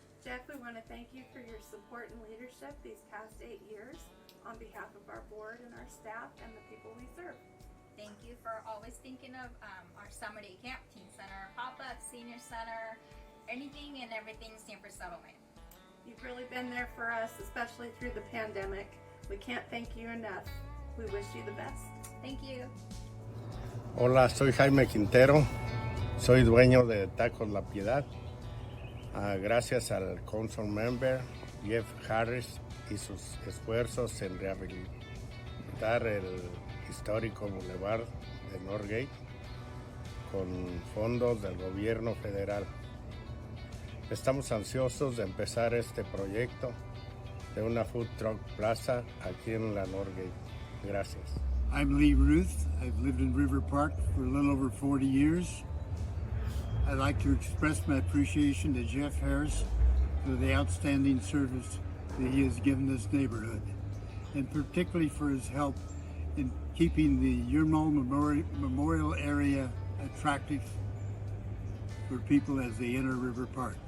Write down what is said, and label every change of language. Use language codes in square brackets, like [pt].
[en] Jeff, we want to thank you for your support and leadership these past 8 years on behalf of our board and our staff and the people we serve. Thank you for always thinking of our summer day camp, teen center, pop-up, senior center, anything and everything Stanford Settlement. You've really been there for us, especially through the pandemic. We can't thank you enough. We wish you the best. Thank you. [es] Hola, soy Jaime Quintero, soy dueño de Tacos La Piedad. Gracias al council member Jeff Harris y sus esfuerzos en rehabilitar el histórico Boulevard de Northgate con fondos del gobierno federal. Estamos ansiosos de empezar este proyecto de una food truck plaza aquí en la Northgate. Gracias. [en] I'm Lee Ruth. I've lived in River Park for a little over 40 years. I'd like to express my appreciation to Jeff Harris for the outstanding service that he has given this neighborhood, and particularly for his help in keeping the Yermo Memorial area attractive for people as they enter River Park.